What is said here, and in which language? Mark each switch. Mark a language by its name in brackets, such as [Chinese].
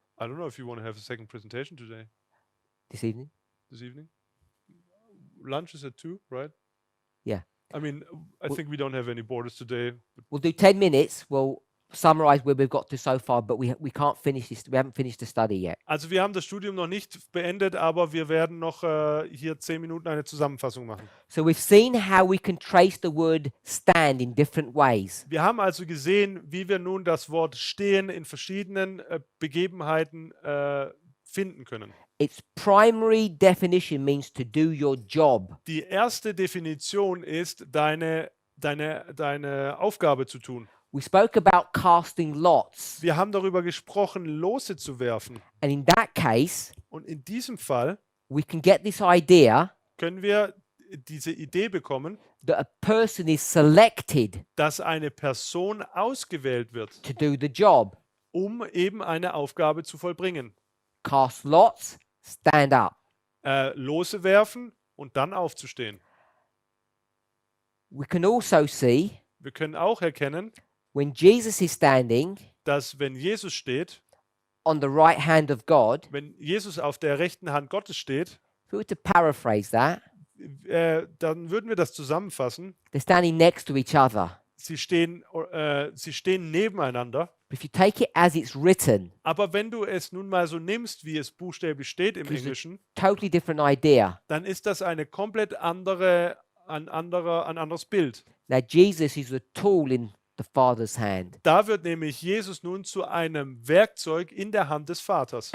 [English] I don't know if you want to have a second presentation today, this evening. this evening. Lunch is at 2, right? Yeah. I mean, I Well- think we don't have any borders today. We'll do 10 minutes. We'll summarize where we've got to so far, but we can't finish this. We haven't finished the study yet. [German] Also wir haben das Studium noch nicht beendet, aber wir werden noch hier 10 Minuten eine Zusammenfassung machen. [English] So we've seen how we can trace the word stand in different ways. [German] Wir haben also gesehen, wie wir nun das Wort stehen in verschiedenen Begebenheiten finden können. [English] Its primary definition means to do your job. [German] Die erste Definition ist, deine Aufgabe zu tun. [English] We spoke about casting lots. [German] Wir haben darüber gesprochen, Lose zu werfen. [English] And in that case, [German] Und in diesem Fall [English] we can get this idea [German] können wir diese Idee bekommen, [English] that a person is selected [German] dass eine Person ausgewählt wird, [English] to do the job. [German] um eben eine Aufgabe zu vollbringen. [English] Cast lots, stand up. [German] Lose werfen und dann aufzustehen. [English] We can also see [German] Wir können auch erkennen, [English] when Jesus is standing [German] dass wenn Jesus steht, [English] on the right hand of God, [German] wenn Jesus auf der rechten Hand Gottes steht, [English] if we were to paraphrase that, [German] dann würden wir das zusammenfassen. [English] they're standing next to each other. [German] Sie stehen nebeneinander. [English] But if you take it as it's written, [German] Aber wenn du es nun mal so nimmst, wie es buchstäblich steht im [English] Because it- [German] Englischen, [English] totally different idea. [German] dann ist das eine komplett ein anderes Bild. [English] Now, Jesus is a tool in the Father's hand, [German] Da wird nämlich Jesus nun zu einem Werkzeug in der Hand des Vaters.